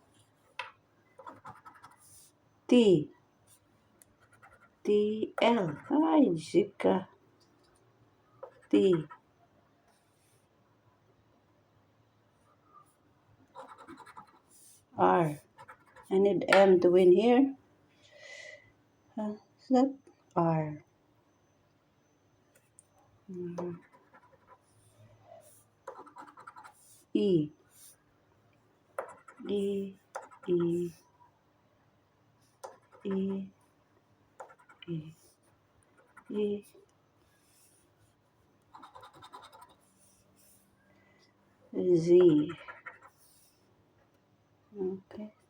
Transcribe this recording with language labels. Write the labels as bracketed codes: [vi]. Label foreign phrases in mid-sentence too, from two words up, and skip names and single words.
[en] T, L, hi Jessica, T, R, I need M to win here, is that R, E, E, E, E, E, E, Z, okay,